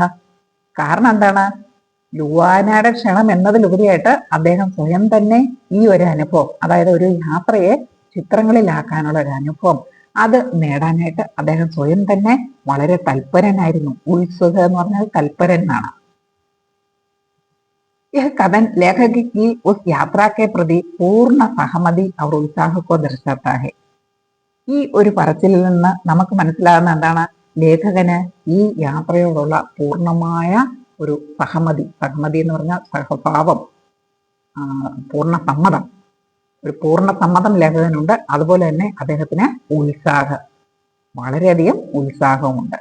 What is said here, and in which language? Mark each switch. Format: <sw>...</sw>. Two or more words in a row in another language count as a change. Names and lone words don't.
<ml>കാരണം എന്താണ്? ലുവാനയുടെ ക്ഷണം എന്നതിലുപരിയായിട്ട് അദ്ദേഹം സ്വയം തന്നെ ഈ ഒരു അനുഭവം, അതായത് ഒരു യാത്രയെ ചിത്രങ്ങളിലാക്കാനുള്ള ഒരു അനുഭവം, അത് നേടാനായിട്ട് അദ്ദേഹം സ്വയം തന്നെ വളരെ തൽപരനായിരുന്നു. ഉത്സുക എന്ന് പറഞ്ഞാൽ തൽപരൻ എന്നാണ്.</ml> <hi>यह कथन लेखक की उस यात्रा के प्रति पूर्ण सहमति और उत्साह को दर्शाता है.</hi> <ml>ഈ ഒരു പറച്ചിലിൽ നിന്ന് നമുക്ക് മനസ്സിലാകുന്ന എന്താണ്? ലേഖകന് ഈ യാത്രയോടുള്ള പൂർണ്ണമായ ഒരു സഹമതി എന്ന് പറഞ്ഞാൽ സഹഭാവം, ഒരു പൂർണ്ണ സമ്മതം ലേഖകനുണ്ട്. അതുപോലെ തന്നെ അദ്ദേഹത്തിന് വളരെയധികം ഉത്സാഹവുമുണ്ട്.</ml>